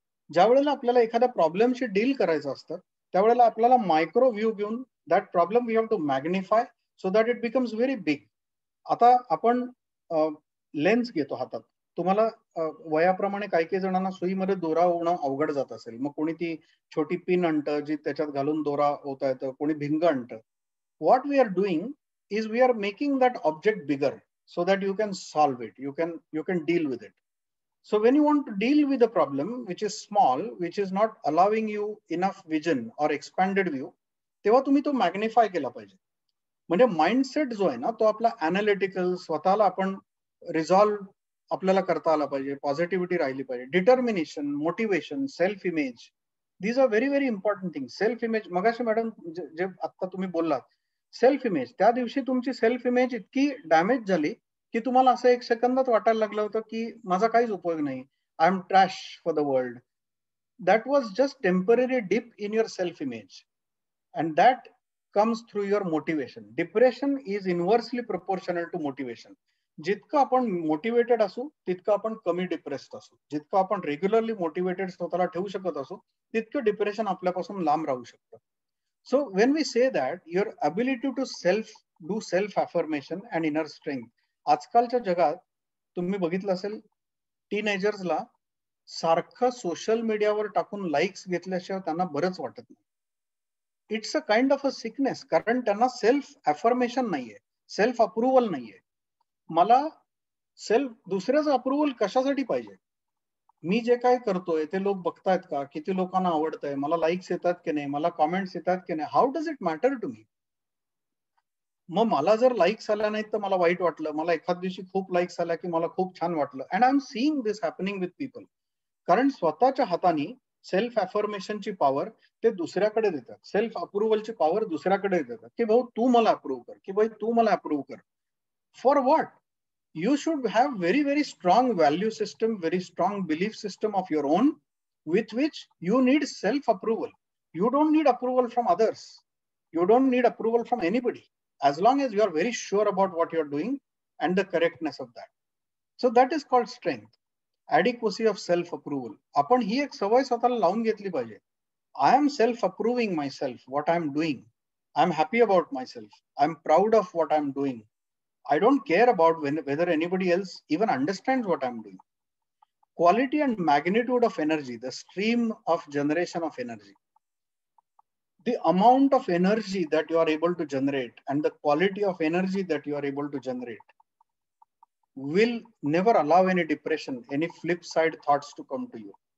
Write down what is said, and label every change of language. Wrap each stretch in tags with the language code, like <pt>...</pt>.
<mr>ज्या वेळेला आपल्याला एखाद्या प्रॉब्लेमशी डील करायचं असतं त्यावेळेला आपल्याला मायक्रो व्ह्यू घेऊन</mr> <en>That problem we have to magnify so that it becomes very big.</en> <mr>आता आपण लेन्स घेतो हातात. तुम्हाला वयाप्रमाणे काही काही जणांना सुईमध्ये दोरा होणं अवघड जात असेल, मग कोणी ती छोटी पिन आणतं जी त्याच्यात घालून दोरा होता येतं, कोणी भिंग आणतं.</mr> <en>What we are doing is we are making that object bigger so that you can solve it, you can deal with it. So when you want to deal with a problem which is small, which is not allowing you enough vision or expanded view,</en> <mr>तेव्हा तुम्ही तो magnify केला पाहिजे. म्हणजे mindset जो आहे ना तो आपला अनालिटिकल, स्वतःला आपण रिझॉल्व आपल्याला करता आला पाहिजे, पॉझिटिव्हिटी राहिली पाहिजे, determination, motivation, self image.</mr> <en>These are very very important thing.</en> <mr>Self image मगाशी मॅडम जे आता तुम्ही बोललात सेल्फ इमेज, त्या दिवशी तुमची सेल्फ इमेज इतकी डॅमेज झाली की तुम्हाला असं एक सेकंदात वाटायला लागलं होतं की माझा काहीच उपयोग नाही,</mr> <en>I am trash for the world. That was just temporary dip in your self image and that comes through your motivation. Depression is inversely proportional to motivation.</en> <mr>जितकं आपण मोटिवेटेड असू तितकं आपण कमी डिप्रेस्ड असू. जितकं आपण रेग्युलरली मोटिवेटेड स्वतःला ठेवू शकत असू तितकं डिप्रेशन आपल्यापासून लांब राहू शकतं.</mr> <en>So when we say that your ability to do self affirmation and inner strength</en> <mr>आजकालच्या जगात तुम्ही बघितलं असेल, टीनेजर्सला सारखं सोशल मीडियावर टाकून लाईक्स घेतल्याशिवाय त्यांना बरंच वाटत नाही.</mr> <en>it's a kind of a sickness,</en> <mr>कारण त्यांना सेल्फ अफर्मेशन नाहीये, सेल्फ अप्रुव्हल नाहीये. मला दुसऱ्याचं अप्रुव्हल कशासाठी पाहिजे? मी जे काय करतोय ते लोक बघतायत का? किती लोकांना आवडतंय? मला लाईक्स येतात की नाही? मला कॉमेंट्स येतात की नाही?</mr> <en>How does it matter to me?</en> <mr>मग मला जर लाईक्स आल्या नाहीत तर मला वाईट वाटलं, मला एखाद दिवशी खूप लाईक्स आल्या की मला खूप छान वाटलं.</mr> <en>And I am seeing this happening with people.</en> <mr>कारण स्वतःच्या हाताने सेल्फ अफर्मेशनची पॉवर ते दुसऱ्याकडे देतात, सेल्फ अप्रुव्हलची पॉवर दुसऱ्याकडे देतात, की भाऊ तू मला अप्रूव्ह कर, की भाई तू मला अप्रूव्ह कर.</mr> <en>For what? You should have very, very strong value system, very strong belief system of your own, with which you need self-approval. You don't need approval from others. You don't need approval from anybody, as long as you are very sure about what you're doing and the correctness of that. So that is called strength, adequacy of self-approval.</en> <mr>आपण ही एक सवय स्वतःला लावून घेतली पाहिजे.</mr> <en>I am self-approving myself, what I'm doing. I'm happy about myself. I'm proud of what I'm doing. I don't care about whether anybody else even understands what I'm doing. Quality and magnitude of energy, the stream of generation of energy, the amount of energy that you are able to generate and the quality of energy that you are able to generate will never allow any depression, any flip side thoughts to come to you.</en>